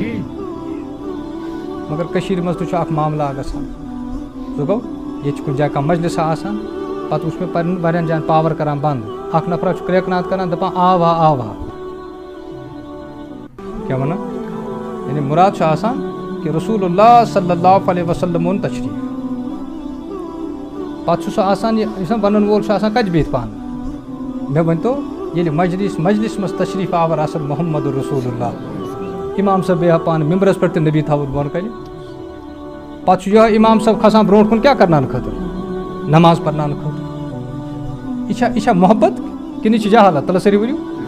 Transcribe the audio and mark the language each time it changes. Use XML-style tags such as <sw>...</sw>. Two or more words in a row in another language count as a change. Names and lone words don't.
<ks>مگر کٔشیٖرِ منٛز تہِ چھُ اکھ معاملہ گژھان سُہ گوٚو ییٚتہِ چھُ کُنہِ جایہِ کانٛہہ مجلسا آسان پتہٕ وٕچھ مےٚ واریاہن جاین پاور کران بنٛد اکھ نفرا چھُ کرٛیکناد کران دپان آو ہا کیٛاہ وَنان یعنی مُراد چھُ آسان کہ</ks> <ar>رسول اللہ صلی اللہ علیہ وسلم</ar> <ks>اوٚن تشریٖف پتہٕ چھُ سُہ آسان یہِ یُس وَنن وول چھُ آسان کتہِ بِہِتھ پانہٕ مےٚ ؤنۍتو ییٚلہِ مجلس منٛز تشریٖف آور آسان</ks> <ar>محمد رسول اللہ</ar> <ks>اِمام صٲب بیٚہہِ ہا پانہٕ مِمبرس پٮ۪ٹھ تہِ نبی تھاوُن بۄن کَنہِ پتہٕ چھُ یِہوے اِمام صٲب کھسان برونٛٹھ کُن کیٛاہ کرناونہٕ خٲطرٕ نماز پرناونہٕ خٲطرٕ یہِ چھا محبت کِنہٕ یہِ چھِ جہالت تَلہٕ سٲری ؤنِو</ks>